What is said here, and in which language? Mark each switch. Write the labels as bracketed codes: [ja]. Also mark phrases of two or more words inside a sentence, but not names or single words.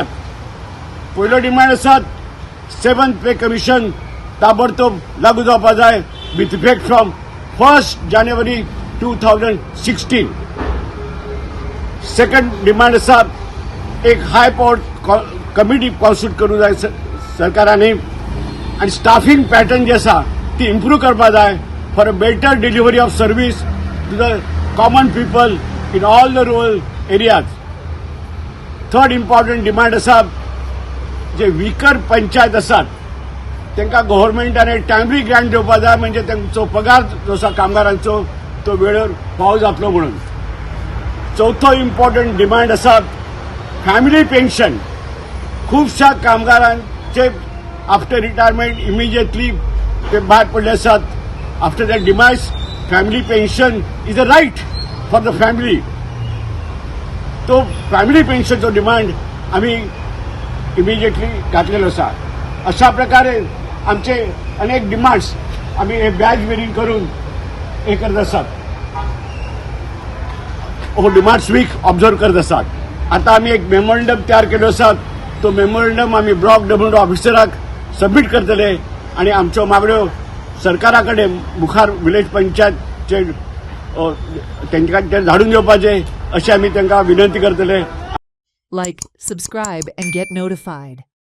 [kok] पहिलो डिमांड असतात 7 [en] pay commission [kok] ताबडतोब लागू जावपा जाय [en] with effect from [kok] 1 जानेवारी 2016. [en] second demand [kok] असा एक [en] high power committee constitute [kok] करू जाय सरकाराने आणि [en] staffing pattern [kok] जे असा ती इम्प्रूव्ह करपा जाय [en] for a better delivery of service to the common people in all the rural areas. third important demand [kok] असा जे [en] weaker panchayat [kok] असतात त्यांना गव्हर्नमेंटाने [en] timely grant [kok] दिवपा जाय म्हणजे त्यांचो पगार जो आसा कामगारांचो तो वेळेवर पावो जातलो म्हणून. चौथो [en] important demand [kok] असा [en] family pension. [kok] खूपशा कामगारांचे [en] after retirement immediately [kok] ते भायर पडले असतात. [en] After that demise family pension is a right for the family. [kok] तो [en] family pensioncho demand [kok] आम्ही इमिजिएटली घातलेलो असा. अशा प्रकारे आमचे अनेक डिमांड्स आम्ही हे [en] badge wearing [kok] करून हे करत असतात. [en] demands week observe [kok] करत असतात. आता आम्ही एक मेमोरंडम तयार केलो असा. तो मेमोरंडम आम्ही [en] block development officerak submit [kok] करतले आणि आमच्यो मागण्यो सरकाराकडे मुखार [en] village panchayatche [kok] त्यांच्याकडे धाडून घेवपाचे अशी आम्ही त्यांना विनंती करतले. [en] Like, subscribe and get notified.